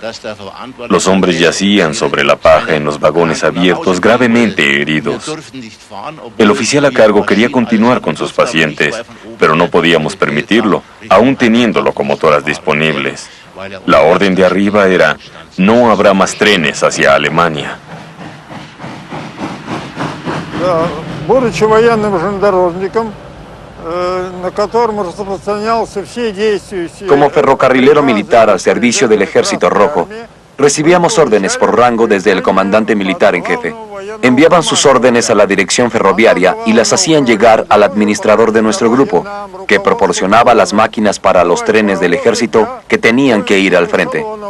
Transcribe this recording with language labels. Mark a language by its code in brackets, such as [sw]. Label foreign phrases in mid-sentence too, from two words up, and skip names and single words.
[es] Los hombres yacían sobre la paja en los vagones abiertos gravemente heridos. El oficial a cargo quería continuar con sus pacientes, pero no podíamos permitirlo, aún teniendo locomotoras disponibles. La orden de arriba era: no habrá más trenes hacia Alemania. [ru] Будучи военным железнодорожником, на котором распространялся все действия... [es] Como ferrocarrilero militar al servicio del Ejército Rojo, Recibíamos órdenes por rango desde el comandante militar en jefe. Enviaban sus órdenes a la dirección ferroviaria y las hacían llegar al administrador de nuestro grupo, que proporcionaba las máquinas para los trenes del ejército que tenían que ir al frente.